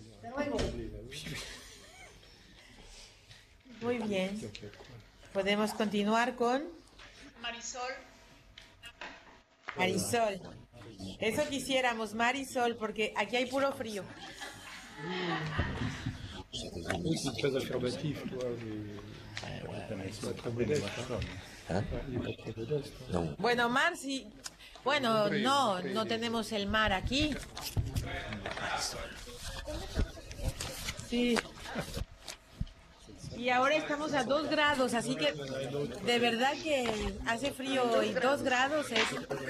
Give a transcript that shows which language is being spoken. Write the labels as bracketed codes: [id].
[es] Hasta luego. Muy bien. Podemos continuar con Marisol. Marisol. Eso quisiéramos, Marisol, porque aquí hay puro frío. [fr] Oui, c'est très affirmatif, toi. Il n'est pas très modeste. Il n'est pas très modeste. [es] No. Bueno, Mar, sí. Bueno, no tenemos el mar aquí. Sí. Y ahora estamos a 2 grados, así que de verdad que hace frío y 2 grados es frío.